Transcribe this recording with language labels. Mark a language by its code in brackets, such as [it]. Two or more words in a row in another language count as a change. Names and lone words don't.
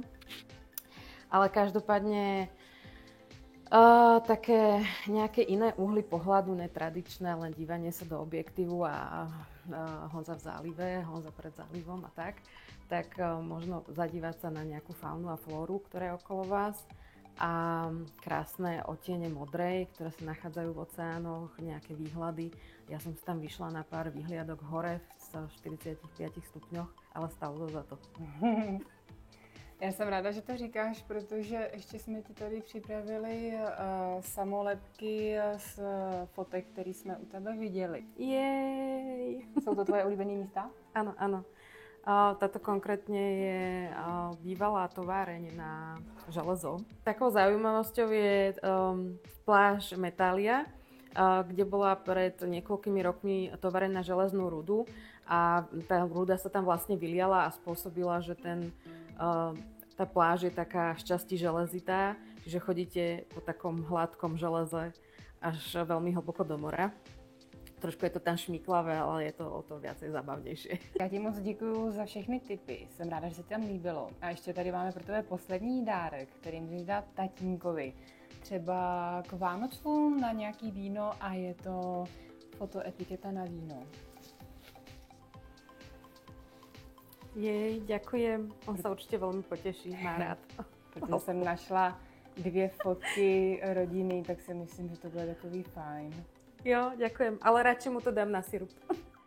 [sk] Ale každopádne také nejaké iné uhly pohľadu, netradičné, len dívanie sa do objektívu a Honza v zálive, Honza pred zálivom a tak možno zadívať sa na nejakú faunu a flóru, ktorá je okolo vás. A krásne odtiene modrej, ktoré sa nachádzajú v oceánoch, nejaké výhľady. Ja som si tam vyšla na pár výhliadok hore v 45 stupňoch, ale stalo to za to. [cs] Já jsem ráda, že to říkáš, protože ještě jsme ti tady připravili samolepky z fotek, které jsme u tebe viděli. Jej! Jsou to tvoje oblíbené místa? [sk] Áno, áno. Táto konkrétne je bývalá továreň na železo. Takou zaujímavosťou je pláž Metália, kde bola pred niekoľkými rokmi továreň na železnú rudu a tá ruda sa tam vlastne vyliala a spôsobila, že tá pláž je taká šťastí železitá, čiže chodíte po takom hladkom železe až veľmi hlboko do mora. Trošku je to tam šmíklavé, ale je to o to viacej zabavnější. [cs] Já ti moc děkuju za všechny tipy, jsem ráda, že se ti tam líbilo. A ještě tady máme pro tebe poslední dárek, který můžeš dát tatínkovi. Třeba k Vánocům na nějaký víno a je to fotoetiketa na víno. [sk] Jej, ďakujem. On sa určite veľmi poteší, má rád. [cs] Protože jsem našla 2 fotky rodiny, tak si myslím, že to bude takový fajn. [sk] Jo, ďakujem, ale radšej mu to dám na sirup.